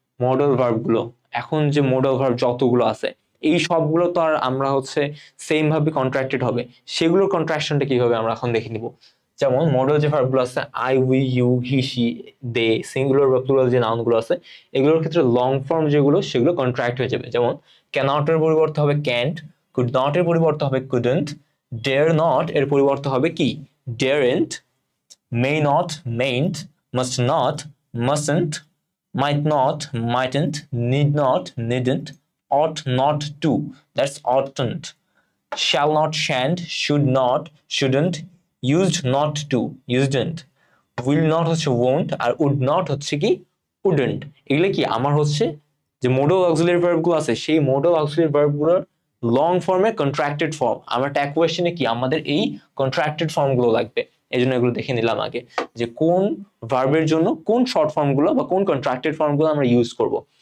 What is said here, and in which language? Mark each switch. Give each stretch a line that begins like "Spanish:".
Bangla: Modal verb গুলো, এখন যে মডাল ভার্ব যতগুলো আছে এই সবগুলো তো আর আমরা হচ্ছে সেম ভাবে কন্ট্রাক্টেড হবে, সেগুলোর কন্ট্রাকশনটা কিভাবে আমরা এখন দেখে নিব। যেমন মডাল যে ভার্বগুলো আছে I, we, you, he, she, they, singular বা প্লুরাল যে নাউনগুলো আছে এগুলোর ক্ষেত্রে লং ফর্ম যেগুলো সেগুলো কন্ট্রাক্ট হয়ে যাবে। যেমন ক্যানট এর পরিবর্তে হবে ক্যান্ট, কুড নট এর পরিবর্তে হবে কুডন্ট, ডেয়ার নট এর পরিবর্তে হবে কি?
English: daren't, may not, mayn't, must not, mustn't, might not, mightn't, need not, needn't, ought not to, that's oughtn't, shall not, shan't, should not, shouldn't, used not to, usedn't, will not
Bangla: হচ্ছে
English: won't,
Bangla: আর
English: would not
Bangla: হচ্ছে কি?
English: wouldn't।
Bangla: এগুলো কি আমার হচ্ছে যে modal auxiliary verb গুলো আছে সেই মোডাল অক্সিলারি ভার্ব গুলোর লং ফর্মে কন্ট্রাক্টেড ফর্ম। আমরা ট্যাগ কোয়েশ্চেনে কি আমাদের এই কন্ট্রাক্টেড ফর্ম গুলো লাগবে, এই জন্য এগুলো দেখে নিলাম আগে যে কোন ভার্বের জন্য কোন শর্ট ফর্ম গুলো বা কোন কন্ট্রাক্টেড ফর্ম গুলো আমরা ইউজ করব।